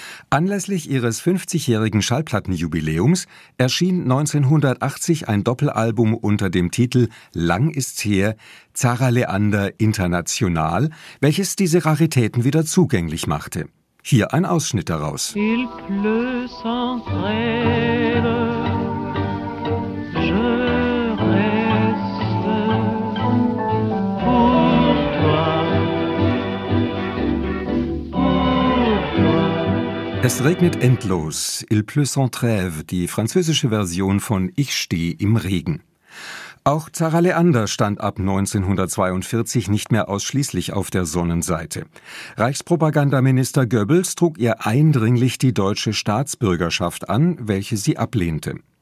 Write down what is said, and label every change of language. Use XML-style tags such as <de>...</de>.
<de>Anlässlich ihres 50-jährigen Schallplattenjubiläums erschien 1980 ein Doppelalbum unter dem Titel »Lang ist's her, Zara Leander international«, welches diese Raritäten wieder zugänglich machte. Hier ein Ausschnitt daraus.</de> <fr>Il pleut sans traîne, je reste pour toi.</fr> <de>Es regnet endlos,</de> <fr>Il pleut sans trêve,</fr> <de>die französische Version von Ich stehe im Regen. Auch Zara Leander stand ab 1942 nicht mehr ausschließlich auf der Sonnenseite. Reichspropagandaminister Goebbels trug ihr eindringlich die deutsche Staatsbürgerschaft an, welche sie ablehnte.</de>